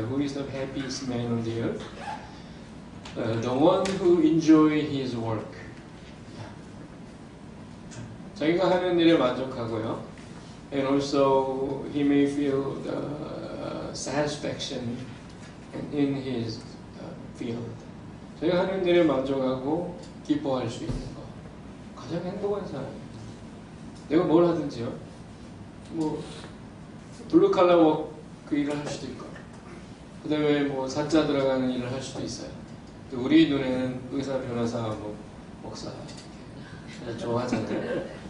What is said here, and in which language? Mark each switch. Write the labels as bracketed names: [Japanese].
[English] Who is the happiest man on the earth? The one who enjoy his work. [Korean] 자기가 하는 일에 만족하고요. [English] And also he may feel the satisfaction in his field. [Korean] 자기가 하는 일에 만족하고 기뻐할 수 있는 거. 가장 행복한 사람입니다. 내가 뭘 하든지요. 뭐 [English] 블루 칼라 워크 [Korean] 그 일을 할 수도 있고, 그 다음에 뭐 사자 들어가는 일을 할 수도 있어요. 우리 눈에는 의사, 변호사, 뭐 목사 좋아하잖아요.